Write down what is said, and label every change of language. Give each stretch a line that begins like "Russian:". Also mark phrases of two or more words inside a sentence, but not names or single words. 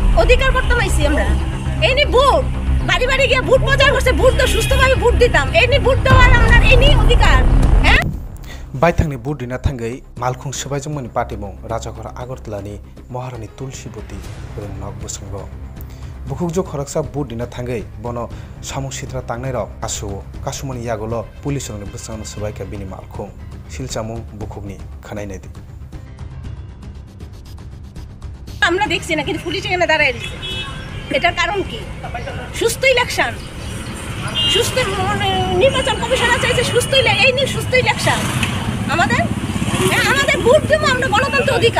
Bangla: অধিকার করতে পাইছি আমরা। এই নিয়ে ভোট বাড়ি বাড়ি গিয়ে ভোট প্রচার করছে, ভোট তো সুস্থভাবে ভোট দিতাম। এই নিয়ে ভোট দেওয়ার আমরা এই নিয়ে অধিকার। হ্যাঁ
Kok Borok: बायथांनि बुडिना थांगै मालखुं सबायजोंमोन पाटिमं राजाघर आगरतलानि महारानी तुलसीबती नग बुसंग बुखुकजो खरकसा बुडिना थांगै बनो सामुं सित्रा तांनाय रक कासुमनि यागल पुलिसनि बुसंग सबायका बिनि मालखुं सिलचामुं बुखुकनि खानायनायदि
Bangla: আমরা দেখছি না, কিন্তু পুলিশ এখানে দাঁড়ায় রয়েছে। এটার কারণ কি? সুস্থ ইলেকশন, সুস্থ নির্বাচন কমিশনার চাইছে সুস্থ, এই নিয়ে সুস্থ ইলেকশন আমাদের আমাদের ভোট দেবো আমরা, গণতন্ত্র অধিকার।